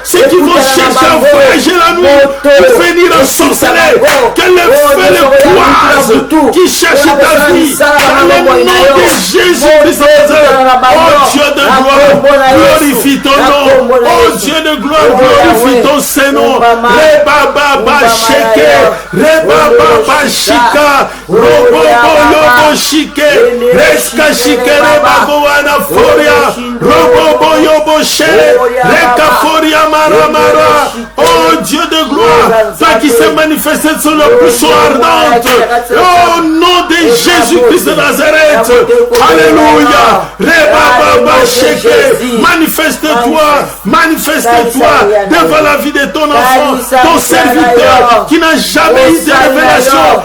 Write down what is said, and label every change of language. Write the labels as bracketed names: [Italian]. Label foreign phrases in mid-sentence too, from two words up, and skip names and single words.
[French] Ceux qui vont chercher à voyager la nuit pour venir en sorcellerie, que le feu les croise, qui cherche ta vie. Dans le nom de Jésus-Christ, oh Dieu de gloire, glorifie ton nom. Oh Dieu de gloire, glorifie ton Saint-Nom. Reba Baba Sheke, Reba Baba Shika, Robo Yobo Shike, Reska Shike, Reba Goana Foria, Robo Yobo Shere, Reka Foria Maramara. Oh Dieu de gloire, toi qui s'est manifesté sur le buisson ardente, oh nom de Jésus-Christ de Nazareth, alléluia, Reba Baba Sheke, manifeste-toi, manifeste-toi devant la vie de ton enfant, ton serviteur qui n'a jamais eu de révélation.